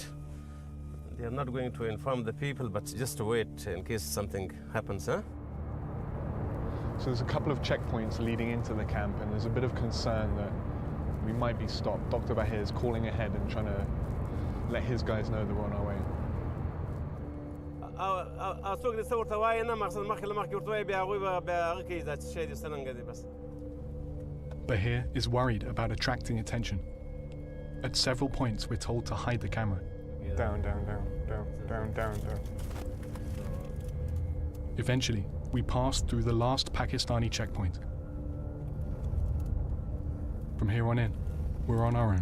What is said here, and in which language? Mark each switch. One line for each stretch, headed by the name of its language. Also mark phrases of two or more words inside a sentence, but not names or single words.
English: They are not going to inform the people, but just to wait in case something happens, huh? So there's a couple of checkpoints leading into the camp, and there's a bit of concern that we might be stopped. Dr. Bahir is calling ahead and trying to let his guys know that we're on our way.
Pashto: څوک دې څه ورته وایي نه مقصد مخکې له مخکې ورته وایي بیا هغوی به بیا هغه کوي دا شی دې څرنګه دی بس.
English: Bahir is worried about attracting attention. At several points, we're told to hide the camera. Down, down, down, down, down, down, down. Eventually, we pass through the last Pakistani checkpoint. From here on in, we're on our own.